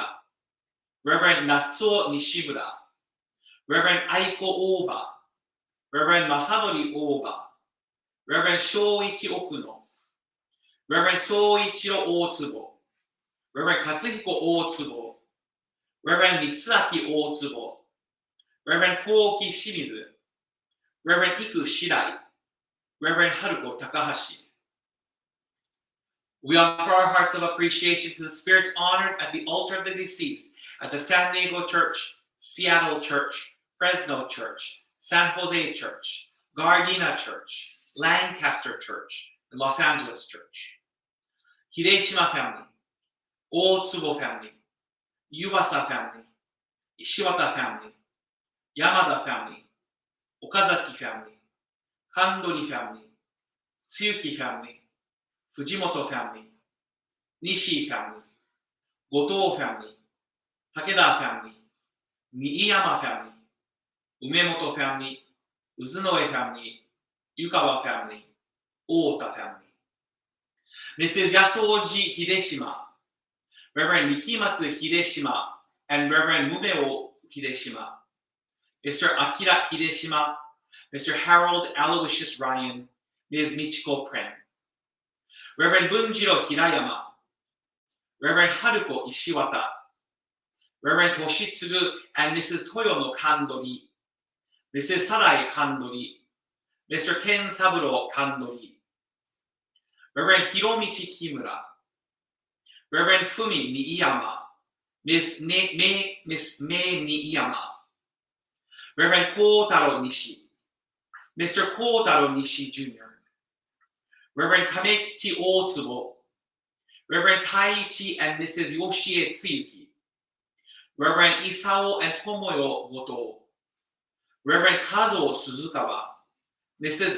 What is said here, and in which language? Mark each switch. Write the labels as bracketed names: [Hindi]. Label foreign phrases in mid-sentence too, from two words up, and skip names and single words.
[English] Reverend Natsuo Nishimura, Reverend Aiko Oba, Reverend Masanori Oba, Reverend Shoichi Okuno, Reverend Soichiro Otsubo, Reverend Katsuhiko Otsubo, Reverend Mitsuaki Otsubo, Reverend Koki Shimizu, Reverend Iku Shirai, Reverend Haruko Takahashi. We offer our hearts of appreciation to the spirits honored at the altar of the deceased at the San Diego Church, Seattle Church, Fresno Church, San Jose Church, Gardena Church, Lancaster Church, and Los Angeles Church. Hideshima family, Otsubo family, Yuasa family, Ishiwata family, Yamada family, Okazaki family, Kandori family, Tsuyuki family, Fujimoto family, Nishi family, Goto family, Takeda family, Niiyama family, Umemoto family, Uzunoe family, Yukawa family, Ota family. Mrs. Yasoji Hideshima, Reverend Nikimatsu Hideshima, and Reverend Mumeo Hideshima, Mr. Akira Hideshima, Mr. Harold Aloysius Ryan, Ms. Michiko Pren, Reverend Bunjiro Hirayama, Reverend Haruko Ishiwata, Reverend Toshitsugu and Mrs. Toyono Kandori, Mrs. Sarai Kandori, Mr. Ken Saburo Kandori, Reverend Hiromichi Kimura, Reverend Fumi Niiyama, Miss Mei Niiyama, Reverend Kotaro Nishi, Mr. Kotaro Nishi Jr., Reverend Kamekichi Otsubo, Reverend Taichi and Mrs. Yoshie Tsuyuki, Reverend Isao and Tomoyo Goto, Reverend Kazuo Suzukawa, Mrs.